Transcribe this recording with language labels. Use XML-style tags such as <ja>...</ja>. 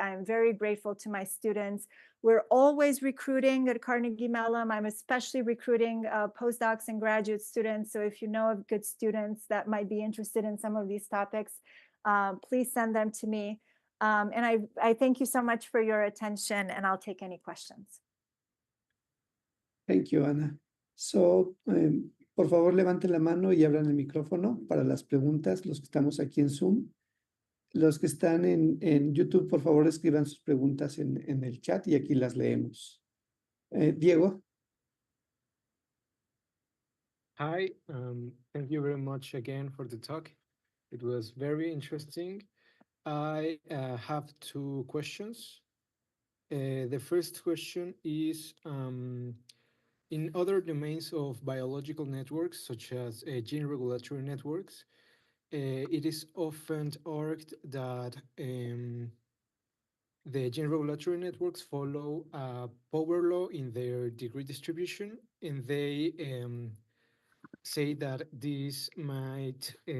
<en>I'm very grateful to my students. We're always recruiting at Carnegie Mellon. I'm especially recruiting postdocs and graduate students. So if you know of good students that might be interested in some of these topics, please send them to me. And I thank you so much for your attention, and I'll take any questions. Thank you, Ana.</en> <es>So, por favor, levanten la mano y abran el micrófono para las preguntas, los que estamos aquí en Zoom. Los que están en YouTube, por favor, escriban sus preguntas en el chat y aquí las leemos. Diego.</es> <en>Hi, thank you very much again for the talk. It was very interesting. I have two questions. The first question is, in other domains of biological networks, such as gene regulatory networks, it is often argued that the gene regulatory networks follow a power law in their degree distribution, and they say that this might</en>